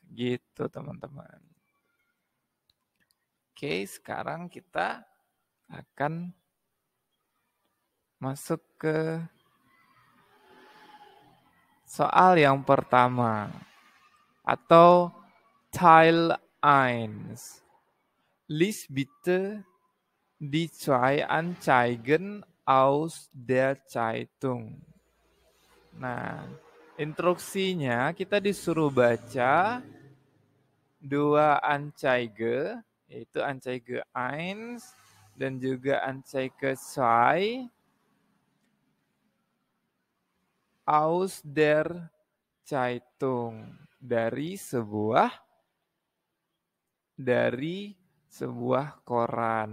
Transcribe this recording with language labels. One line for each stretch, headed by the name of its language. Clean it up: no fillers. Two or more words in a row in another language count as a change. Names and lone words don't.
Indonesian: Gitu teman-teman. Oke, sekarang kita akan masuk ke soal yang pertama atau Teil 1.
German: Lies bitte die zwei Anzeigen aus der Zeitung.
Indonesian: Nah, instruksinya kita disuruh baca dua Anzeige, yaitu Anzeige 1 dan juga Anzeige 2
German: aus der Zeitung,
Indonesian: dari sebuah koran.